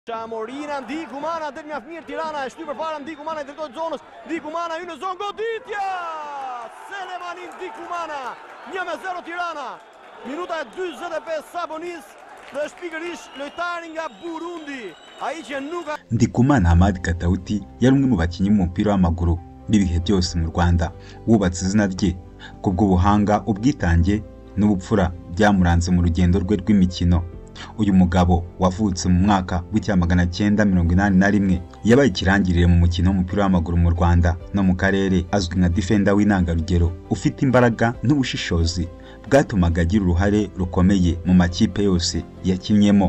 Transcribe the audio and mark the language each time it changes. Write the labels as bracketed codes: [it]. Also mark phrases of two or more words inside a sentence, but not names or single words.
[sq] Morina, Ndikumana del Mjafmir Tirana, e shty përpara Ndikumana i drejtohet zonës. Ndikumana hyn në zonë, goditja! Selemani Ndikumana, 1-0 Tirana. Minuta e 45 Sabonis dhe është pikërisht lojtari nga Burundi. Ai që nuk [rw] Ndikumana Hamad Katauti yari umwe mu bakinyi b'umupira w'amaguru b'ibihe byose mu Rwanda, wubatse izina rye kubw'ubuhanga, ubwitange n'ubupfura byamuranze mu rugendo rwe rw'imikino. Uyu mugabo wavutse mu mwaka w'1981 yabaye ikirangirire mu mukino w'umupira w'amaguru mu Rwanda no mu karere, azwi nka defender w'intangarugero ufite imbaraga n'ubushishozi bwatumaga agira uruhare rukomeye mu makipe yose yakinnyemo.